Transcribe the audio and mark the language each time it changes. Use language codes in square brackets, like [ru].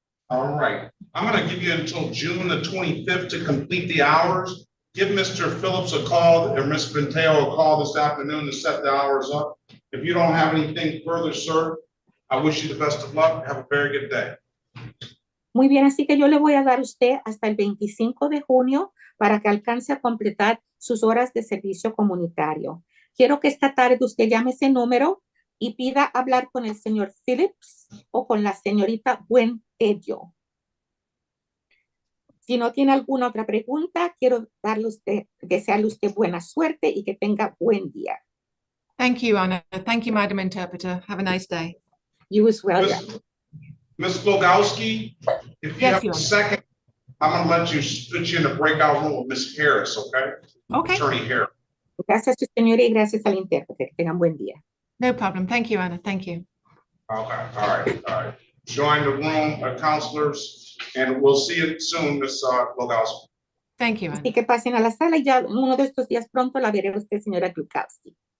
[en] All right, I'm gonna give you until June the 25th to complete the hours. Give Mr. Phillips a call or Ms. Venteo a call this afternoon to set the hours up. If you don't have anything further, sir, I wish you the best of luck. Have a very good day. [es] Muy bien, así que yo le voy a dar a usted hasta el 25 de junio para que alcance a completar sus horas de servicio comunitario. Quiero que esta tarde usted llame ese número y pida hablar con el señor Phillips o con la señorita Buentello. Si no tiene alguna otra pregunta, quiero desearle usted buena suerte y que tenga buen día. [en] Thank you, Anna. Thank you, Madam Interpreter. Have a nice day. You as well. Ms. Glogowski, if you Yes, have Your a Honor. second, I'm gonna let you put you in the breakout room with Ms. Harris, okay? Okay. Attorney Harris. [es] Gracias, señora, y gracias al intérprete. Que tengan buen día. [en] No problem. Thank you, Anna. Thank you. Okay, all right. Join the room, counselors, and we'll see you soon, Ms. Glogowski. Thank you, Anna. [es] Así que pasen a la sala y ya uno de estos días pronto la veré a usted, señora Glukowski.